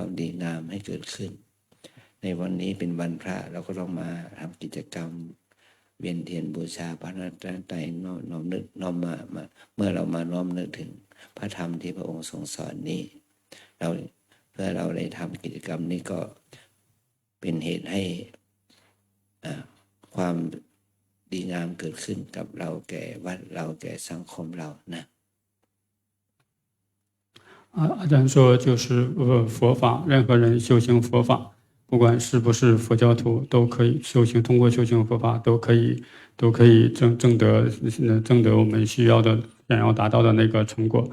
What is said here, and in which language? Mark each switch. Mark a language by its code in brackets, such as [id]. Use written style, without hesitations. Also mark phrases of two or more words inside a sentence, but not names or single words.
[th] ความดีงามให้เกิดขึ้นในวันนี้เป็นวันพระเราก็ต้องมาทำกิจกรรมเวียนเทียนบูชาพระรัตนตรัยน้อมนึกน้อมมาเมื่อเรามาน้อมนึกถึงพระธรรมที่พระองค์ทรงสอนนี้เราเพื่อเราได้ทำกิจกรรมนี้ก็เป็นเหตุให้ความดีงามเกิดขึ้นกับเราแก่วัดเราแก่สังคมเรานะ [zh] 阿占说，就是佛法，任何人修行佛法，不管是不是佛教徒，都可以修行，通过修行佛法，都可以证得我们需要的、想要达到的那个成果。